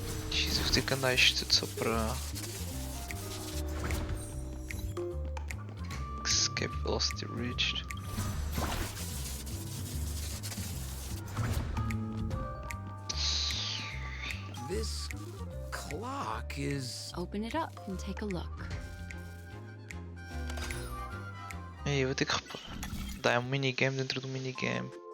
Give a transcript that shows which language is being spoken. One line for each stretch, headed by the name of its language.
Portuguese: Jesus, vou ter que andar isto tudo só para...
English: Escape velocity reached. This clock is... Open it up and take a look.
Portuguese: Aí, vou ter que reparar. Dá um minigame dentro do minigame.